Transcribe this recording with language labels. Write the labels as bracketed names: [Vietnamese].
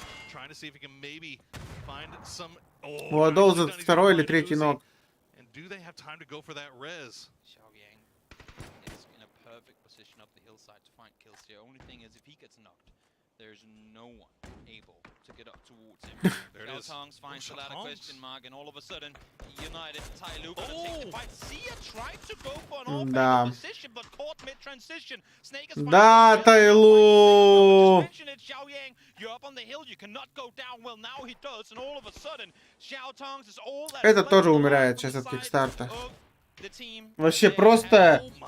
[English] Trying to see if he can maybe find some. [Russian] У Адолза второй или третий ног. [English] And do they have time to go for that res? Xiaoyang is in a perfect position up the hillside to find kills here. Only thing is, if he gets knocked, there's no one able to get up towards him. There it is. Tongs finds the ladder Question Mark, and all of a sudden, United, Tyloo gonna take the fight. Sia tried to go for an offensive position, but caught mid-transition. Snake is [Russian] Да, Тайлу! [English] Xiaoyang, you're up on the hill, you cannot go down. Well, now he does, and all of a sudden, Xiao Tongs is all that. [Russian] Это тоже умирает сейчас от кикстарта. Вообще просто